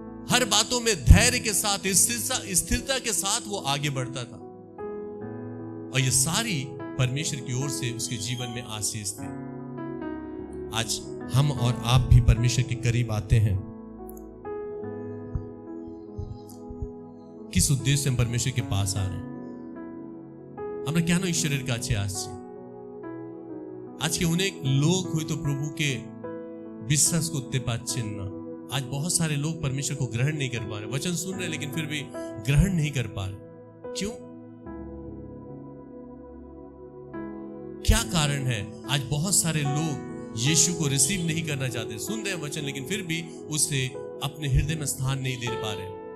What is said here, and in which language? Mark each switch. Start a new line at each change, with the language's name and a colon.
Hindi: हर बातों में धैर्य के साथ, स्थिरता के साथ वो आगे बढ़ता था, और ये सारी परमेश्वर की ओर से उसके जीवन में आशीष थी। आज हम और आप भी परमेश्वर के करीब आते हैं। किस उद्देश्य से हम परमेश्वर के पास आ रहे हैं?
Bangla: আমরা কেন ঈশ্বরের কাছে আসছি? আজকে অনেক লোক হয়তো প্রভুকে বিশ্বাস করতে পারছেন না।
Hindi: आज बहुत सारे लोग परमेश्वर को ग्रहण नहीं कर पा रहे, वचन सुन रहे लेकिन फिर भी ग्रहण नहीं कर पा रहे। क्यों? क्या कारण है? आज बहुत सारे लोग यीशु को रिसीव नहीं करना चाहते, सुन रहे हैं वचन लेकिन फिर भी उसे अपने हृदय में स्थान नहीं दे पा रहे।